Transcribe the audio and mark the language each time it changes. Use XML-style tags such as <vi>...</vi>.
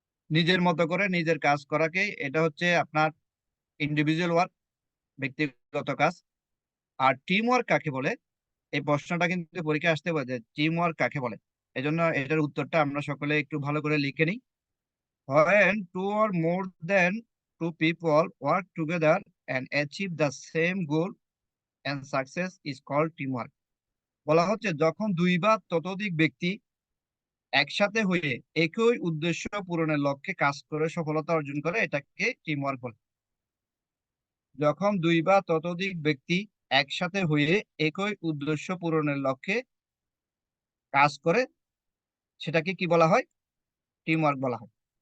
<bn>নিজের মতো করে নিজের কাজ করাকে এটা হচ্ছে আপনার ইন্ডিভিজুয়াল ওয়ার্ক, ব্যক্তিগত কাজ। আর টিম ওয়ার্ক কাকে বলে, এই প্রশ্নটা কিন্তু পরীক্ষা আসতে পারে যে টিম ওয়ার্ক কাকে বলে। এজন্য এটার উত্তরটা আমরা সকলে একটু ভালো করে লিখে নিই।</bn> <en>When two or more than two people work together and achieve the same goal and success is called teamwork.</en> <bn>বলা হচ্ছে যখন দুই বা ততোধিক ব্যক্তি একসাথে হয়ে একই উদ্দেশ্য পূরণের লক্ষ্যে কাজ করে সফলতা অর্জন করে, এটাকে টিমওয়ার্ক বলে। যখন দুই বা ততোধিক ব্যক্তি একসাথে হয়ে একই উদ্দেশ্য পূরণের লক্ষ্যে কাজ করে, সেটাকে কি বলা হয়? টিমওয়ার্ক বলা হয়।</bn>